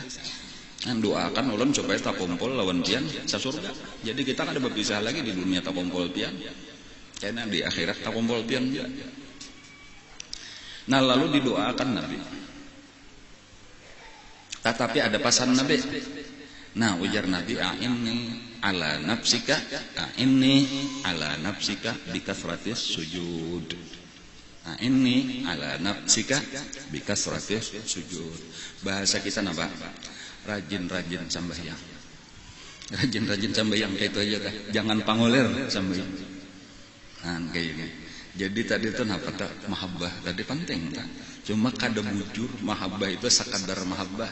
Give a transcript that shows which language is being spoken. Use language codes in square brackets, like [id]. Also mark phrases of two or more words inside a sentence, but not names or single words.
[bjn] Kan doakan ulun supaya tak kumpul lawan pian sa surga. Jadi kita kada berpisah lagi di dunia tak kumpul pian. Karena di akhirat tak kumpul pian juga. Nah lalu didoakan nabi. Tetapi ada pesan nabi. Nah ujar nabi [ar] أعني على نفسك بكثرة السجود. أعني على نفسك بكثرة السجود. [bjn] Bahasa kita napa? Rajin-rajin sambayang. Rajin-rajin sambayang kayak itu aja kah? Jangan pangulir sambayang. Nah kayak gini. Jadi tadi itu napa tak mahabbah tadi penting tak? Cuma kada bujur mahabbah itu sekadar mahabbah.